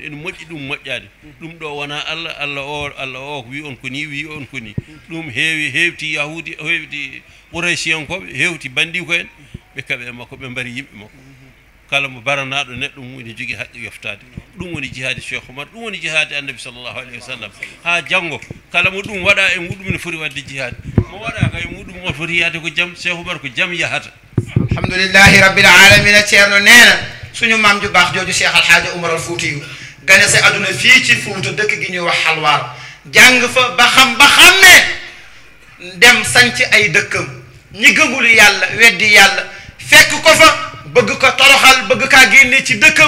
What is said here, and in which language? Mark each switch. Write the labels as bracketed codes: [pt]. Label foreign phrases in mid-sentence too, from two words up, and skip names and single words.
[ff] ene moƴƴi ɗum moƴƴade ɗum ɗo wona Allah o wi on ko ni wi on ko ni ɗum hewti yahudi hewti quraysiyankoɓe hewti bandi ko en ɓe kaɓe makko ɓe mbari yimɓe makko kala mo baranaɗo neɗɗo mum ene jogui haqqe yoftade ɗum woni jihadi Cheikh Oumar ɗum woni jihadi annabi [ar] صلى الله عليه وسلم [ff] ha janggo kala mo ɗum waɗa e muɗum ne foti wadde jihadi mo waɗaka e muɗum o foti yahde ko jaam Cheikh Oumar ko jaam yahata [ar] الحمد لله رب العالمين [wo] Ceerno nee na suñu maam ju baax jooju Cheikh Alhaaji Umar al Fuutiyu gane sa aduna fii ci Fuuta dëkk gi ñuy wax Halwaar jàng fa ba xàmmee dem sanc ay dëkkam ñi gëmul yàlla weddi yàlla fekk ko fa bëgg ko toroxal bëgg kaa génne ci dëkkam